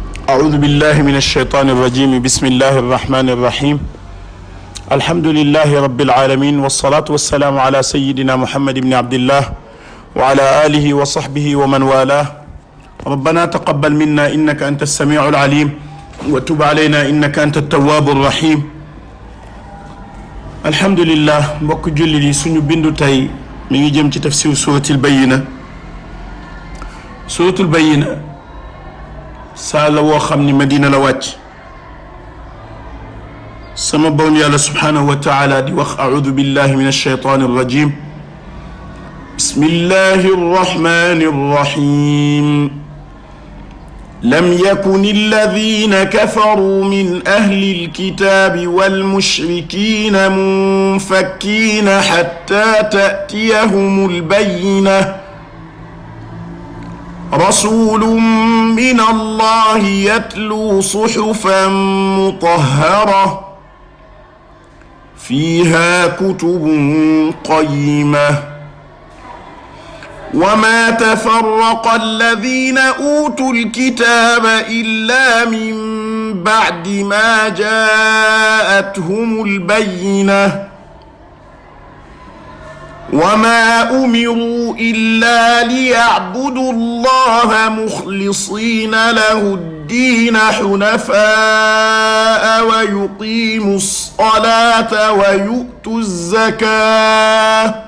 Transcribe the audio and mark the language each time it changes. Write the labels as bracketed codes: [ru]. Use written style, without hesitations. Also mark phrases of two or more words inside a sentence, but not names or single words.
[ar] أعوذ بالله من الشيطان الرجيم بسم الله الرحمن الرحيم الحمد لله رب العالمين والصلاة والسلام على سيدنا محمد بن عبد الله وعلى آله وصحبه ومن والاه ربنا تقبل منا إنك أنت السميع العليم وتب علينا إنك أنت التواب الرحيم الحمد لله [wo] mbokk jullit yi suñu bindu tey mi ngi jëm ci tafsir suratul bayyina saa la woo xam ni Madina la wàcc sama borom yàlla [ar] سبحانه وتعالى [wo] di wax [ar] أعوذ بالله من الشيطان الرجيم بسم الله الرحمن الرحيم لم يكن الذين كفروا من أهل الكتاب والمشركين منفكين حتى تأتيهم البينة رسول من الله يتلو صحفا مطهرة فيها كتب قيمة وما تفرق الذين أوتوا الكتاب إلا من بعد ما جاءتهم البينة وما أمروا إلا ليعبدوا الله مخلصين له الدين حنفاء ويقيموا الصلاة ويؤتوا الزكاة